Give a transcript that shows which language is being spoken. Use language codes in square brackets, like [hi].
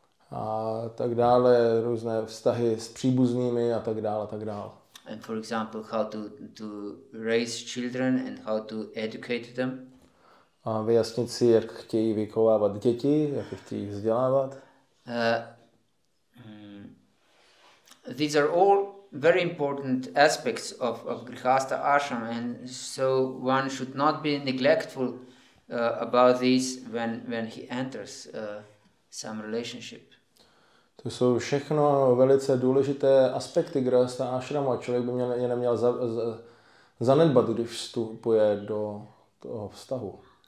[cs] A tak dále, různé vztahy s příbuznými a tak dále, tak dále. [en] And for example, how to raise children and how to educate them. [cs] A vyjasnit si, jak chtějí vychovávat děti, jak je chtějí vzdělávat. [en] These are all very important aspects of grihastha ashram, and so one should not be neglectful about these when he enters some relationship. [cs] To jsou všechno velice důležité aspekty grihastha ashramu a člověk by je neměl zanedbat, když vstupuje do toho vztahu.